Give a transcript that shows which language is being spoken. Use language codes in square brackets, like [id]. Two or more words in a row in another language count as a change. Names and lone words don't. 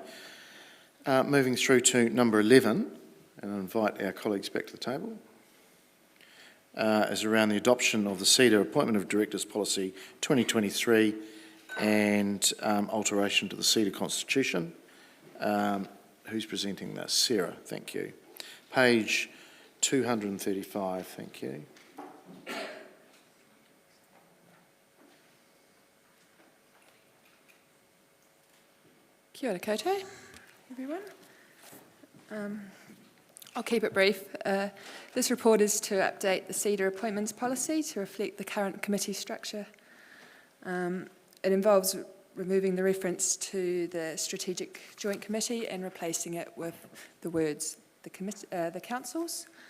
[en] Moving through to number 11, and I invite our colleagues back to the table, is around the adoption of the CEDA Appointment of Directors Policy 2023 and alteration to the CEDA Constitution. Who's presenting this? Sarah, thank you. Page 235, thank you. [mi] Kia ora koutou, [en] everyone. I'll keep it brief. This report is to update the CEDA appointments policy to reflect the current committee structure. It involves removing the reference to the Strategic Joint Committee and replacing it with the words the councils.